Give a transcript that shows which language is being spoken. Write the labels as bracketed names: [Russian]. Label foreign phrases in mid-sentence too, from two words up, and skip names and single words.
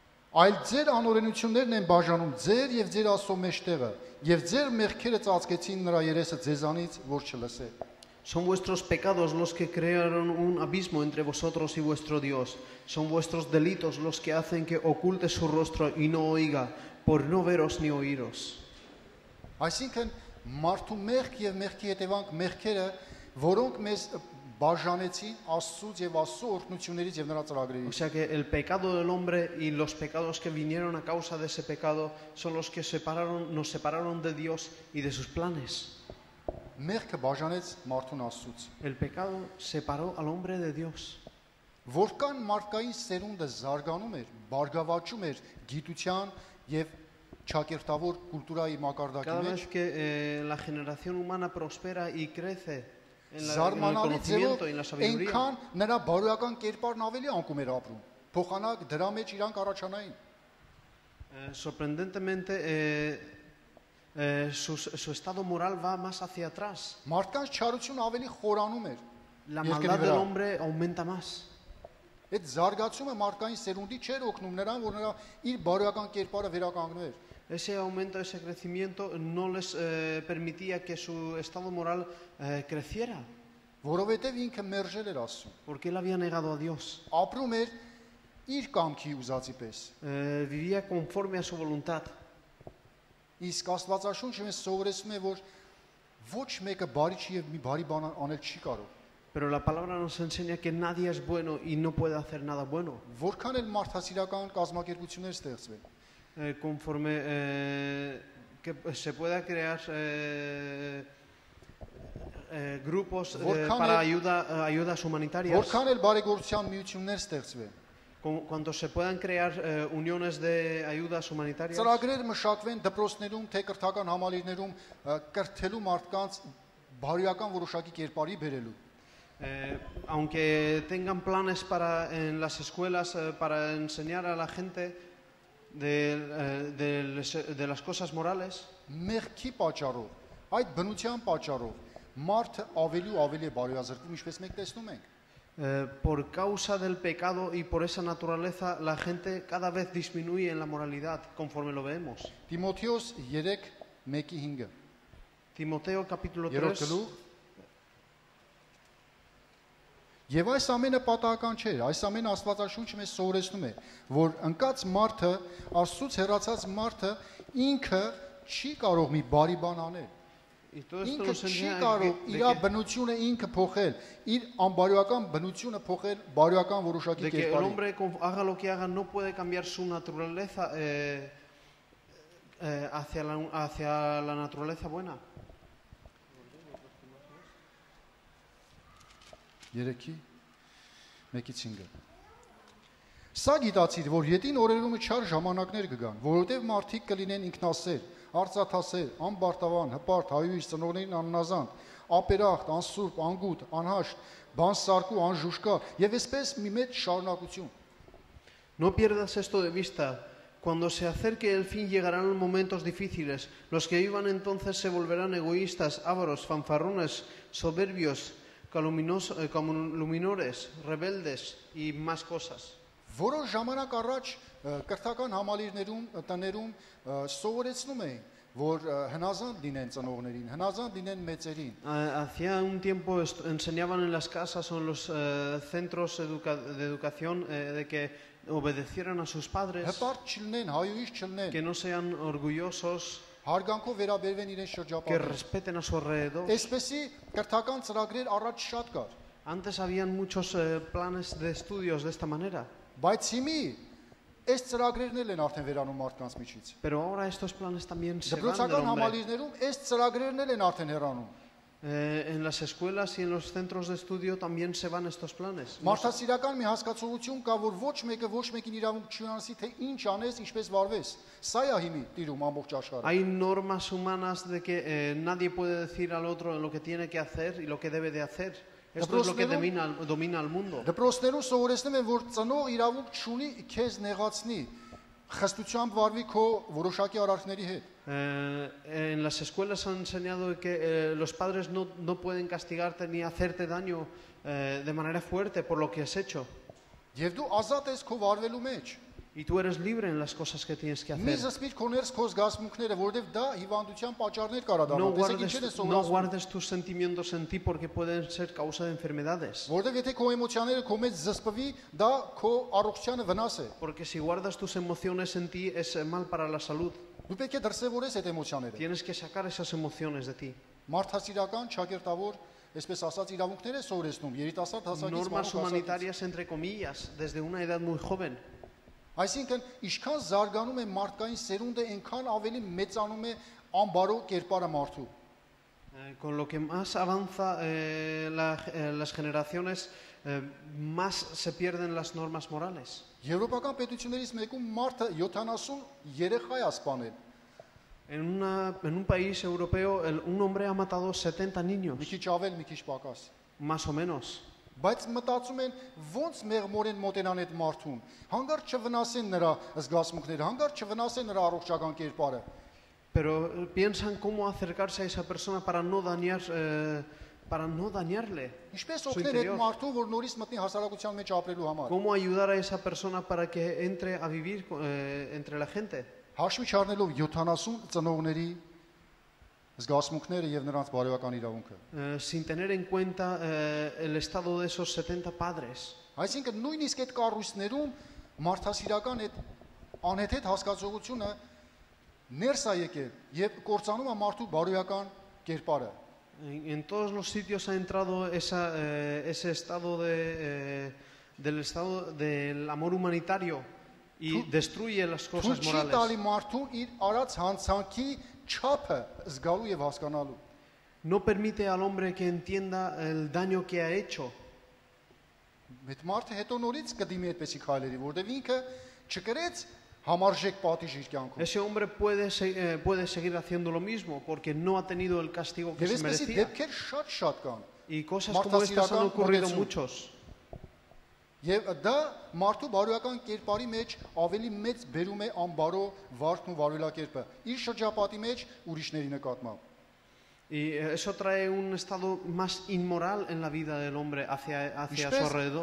[Armenian] Այլ ձեր անօրենություններն են բաժանում ձեր եւ ձեր Աստծո մեջտեղը, եւ ձեր մեղքերը ծածկեցին նրա երեսը ձեզանից, որ չլսե։ [Spanish] Son vuestros pecados los que crearon un abismo entre vosotros y vuestro Dios. Son vuestros delitos los que hacen que oculte su rostro y no oiga, por no veros ni oíros. [Armenian] Այսինքն մարդու մեղք եւ մեղքի հետևանք մեղքերը, որոնք մեզ բաժանեցին Աստծուց եւ Աստծո օրհնություններից եւ նրա [Spanish] O [Armenian] ծրագրերից։ [Spanish] sea que el pecado del hombre y los pecados que vinieron a causa de ese pecado son los que nos separaron de Dios y de sus planes. [Armenian] Մեղքը բաժանեց մարդուն Աստծուց։ [Spanish] El pecado separó al hombre de Dios. [Armenian] Որքան մարդկային սերունդը զարգանում էր, բարգավաճում էր գիտության եւ ճակերտավոր կուլտուրայի մակարդակի [Spanish] Cada [Armenian] մեջ, [Spanish] vez que la generación humana prospera y crece en el [Armenian] զարմանալի [Spanish] conocimiento y en la [Armenian] ձևով [Spanish] sabiduría, [Armenian] այնքան նրա բարոյական կերպարն ավելի անկում էր ապրում։ Փոխանակ դրա մեջ իրանք առաջանային։ [Spanish] sorprendentemente su estado moral va más hacia atrás. [Armenian] Մարդկանց չարությունը ավելի խորանում էր։ [Spanish] La [Armenian] Երկրի [Spanish] maldad del [Armenian] վրա։ [Spanish] hombre aumenta más. [Armenian] Այդ զարգացումը մարդկային սերունդի չէր օգնում նրան, որ նրա իր բարոյական կերպարը վերականգնվեր։ [Spanish] Ese aumento, ese crecimiento no les permitía que su estado moral creciera, [Armenian] Որովհետև ինքը մերժել էր Աստծուն։ [Spanish] porque él había negado a Dios. [Armenian] Ապրում էր իր կամքի ուզածի պես։ [Spanish] Vivía conforme a su voluntad. [Armenian] Իսկ Աստվածաշունչը մեզ սովորեցնում է, որ ոչ մեկը բարի չի եւ մի բարի բան անել չի կարող։ [Spanish] Pero la palabra nos enseña que nadie es bueno y no puede hacer nada bueno. [Armenian] Որքան էլ մարդասիրական կազմակերպություններ ստեղծվեն, [Spanish] Conforme que se pueda crear grupos para ayudas humanitarias, [Armenian] որքան էլ բարեգործության միություններ ստեղծվեն, [Spanish] cuando se puedan crear uniones de ayudas humanitarias, [Armenian] ծրագրեր մշակվեն դպրոցներում, թե կրթական համալիրներում կրթելու մարդկանց բարոյական որոշակի կերպարի բերելու։ [Spanish] aunque tengan planes en las escuelas para enseñar a la gente de las cosas morales, [Armenian] Մեղքի պատճառով, այդ բնության պատճառով մարդը ավելի ու ավելի է բարոյազրկվում, ինչպես մենք տեսնում ենք։ [Spanish] por causa del pecado y por esa naturaleza, la gente cada vez disminuye en la moralidad, conforme lo vemos. [Armenian] Տիմոթեոս 3:1-5 [Spanish] Timoteo capítulo 3 3. [Armenian] Եվ այս ամենը պատահական չէ, այս ամենը Աստվածաշունչը մեզ սովորեցնում է, որ ընկած մարդը, Աստծուց հեռացած մարդը ինքը չի կարող մի բարի բան անել։ [Spanish] Y todo esto [Armenian] Ինքը [Spanish] nos [Armenian] չի [Spanish] enseña [Armenian] կարող [Spanish] de [Armenian] իր բնությունը ինքը փոխել, իր անբարոյական բնությունը փոխել բարոյական որոշակի [Spanish] que el [Armenian] կերպարի։ [Spanish] hombre haga lo que haga no puede cambiar su naturaleza hacia la naturaleza buena. [Armenian] 3:1-5 Սա գիտացիր, որ յետին օրերումը չար ժամանակներ կգան, որովհետև մարդիկ կլինեն ինքնասեր, արծաթասեր, անբարտավան, հպարտ, հայույս, ծնողներին աննազանդ, ապերախտ, անսուրբ, անգութ, անհաշտ, բանսարկու, անժուշկար եւ այսպես մի մեծ շարունակություն։ [Spanish] No pierdas esto de vista. Cuando se acerque el fin llegarán momentos difíciles. Los que vivan entonces se volverán egoístas, ávaros, fanfarrones, soberbios, calumniadores, rebeldes y más cosas. [Armenian] Որոշ ժամանակ առաջ կրթական համալիրներում, տներում սովորեցնում էին, որ հնազանդ լինեն ծնողներին, հնազանդ լինեն մեծերին։ [Spanish] Hacía un tiempo enseñaban en las casas o en los centros de educación de que obedecieran a sus padres, [Armenian] Հպարտ չլինեն, հայույս չլինեն, [Spanish] que no sean orgullosos, [Armenian] հարգանքով վերաբերվեն իրեն [Spanish] que [Armenian] շրջապատին։ [Spanish] respeten a su alrededor. [Armenian] Այսպեսի կրթական ծրագրեր առաջ շատ կար, [Spanish] Antes habían muchos planes de estudios de esta manera, [Armenian] բայց հիմի այս ծրագրերն էլ են արդեն վերանում մարդկանց միջից։ [Spanish] pero ahora estos planes también se van del [Armenian] Դպրոցական [Spanish] hombre. [Armenian] համալիրներում այս ծրագրերն էլ են արդեն հեռանում։ [Spanish] En las escuelas y en los centros de estudio también se van estos planes. Մարդասիրական մի հասկացողություն կա, որ ոչ մեկը ոչ մեկին իրավունք չի անցի, թե ինչ անես, ինչպես վարվես։ Սա է հիմի տիրում ամբողջ աշխարհը։ Hay normas humanas de que nadie puede decir al otro lo que tiene que hacer y lo que debe de hacer. Esto es lo que domina al mundo. [Armenian] Դպրոցներում սովորեցնում են, որ ծնող իրավունք չունի քեզ նեղացնի, խստությամբ վարվի քո որոշակի արարքների հետ։ [Spanish] En las escuelas han enseñado que los padres no pueden castigarte ni hacerte daño de manera fuerte por lo que has hecho. [Armenian] Եվ դու ազատ ես քո վարվելու մեջ։ [Spanish] Y tú eres libre en las cosas que tienes que [Armenian] Մի [Spanish] hacer. [Armenian] զսպիր քո ներս քո զգացմունքները, որովհետև դա հիվանդության պատճառներ կարա [Spanish] No [Armenian] դառնա։ Տեսեք ինչեր է [Spanish] guardes, no [Armenian] սովորացնում։ [Spanish] guardes tus sentimientos en ti porque pueden ser causa de enfermedades. [Armenian] Որովհետև եթե քո էմոցիաները քո մեջ զսպվի, դա քո առողջությանը վնաս է։ [Spanish] Porque si guardas tus emociones en ti es mal para la salud. [Armenian] Դու պետք է դրսևորես այդ էմոցիաները։ [Spanish] Tienes que sacar esas emociones de ti. [Armenian] Մարդասիրական, ճակերտավոր, այսպես ասած, իրավունքներ է սովորեցնում երիտասարդ հասակից [Spanish] Normas [Armenian] մանուկ հասակից։ [Spanish] humanitarias entre comillas desde una edad muy joven. [Armenian] Այսինքն, ինչքան զարգանում է մարդկային սերունդը, այնքան ավելի մեծանում է անբարո կերպարը մարդու։ [Spanish] Con lo que más avanza las generaciones, más se pierden las normas morales. [Armenian] Եվրոպական պետություններից մեկում մարդը 70 երեխա է սպանել։ [Spanish] En un país europeo, un hombre ha matado 70 [Armenian] Մի [Spanish] niños, [Armenian] քիչ ավել, մի քիչ պակաս։ [Spanish] más o menos. [Armenian] Բայց մտածում են ոնց մեղմորեն մոտենան այդ մարդուն։ Հանգարտ չվնասեն նրա զգացմունքները, հանգարտ չվնասեն նրա առողջական կերպարը։ [Spanish] Pero piensan cómo acercarse a esa persona para no dañarle. [Armenian] Ինչպես [Spanish] Su [Armenian] օգնել այդ [Spanish] interior. [Armenian] մարդուն, որ նորից մտնի հասարակության մեջ ապրելու համար։ [Spanish] Cómo ayudar a esa persona para que entre a vivir entre la gente. [Armenian] Հաշվի չառնելով 70 ծնողների զգացմունքները եւ նրանց բարոյական իրավունքը։ [Spanish] Sin tener en cuenta el estado de esos 70 padres. [Armenian] Այսինքն նույնիսկ այդ կառույցներում մարդասիրական այդ անհեթեթ հասկացողությունը ներս է եկել եւ կործանում է մարդու բարոյական կերպարը։ [Spanish] En todos los sitios ha entrado ese estado del estado del amor humanitario y destruye las cosas [Armenian] Թույլ չի [Spanish] morales. [Armenian] տալի մարդուն իր արած հանցանքի չափը զգալու եւ հասկանալու։ [Spanish] No permite al hombre que entienda el daño que ha hecho. [Armenian] Այդ մարդը հետո նորից կդիմի այդպեսի քայլերի, որտեղ ինքը չկրեց համարժեք պատիժ իր կյանքում։ [Spanish] Ese hombre puede seguir haciendo lo mismo porque no ha tenido el castigo que [Armenian] Եվ [Spanish] se [Armenian] այսպեսի [Spanish] merecía. [Armenian] դեպքեր շատ կան։ [Spanish] Y cosas como estas han ocurrido muchos. [Armenian] Եվ դա մարդու բարոյական կերպարի մեջ ավելի մեծ բերում է անբարո վարքն ու վարույլակերպը իր շրջապատի մեջ ուրիշների նկատմամբ։ [Spanish] Y eso trae un estado más inmoral en la vida del hombre hacia su alrededor.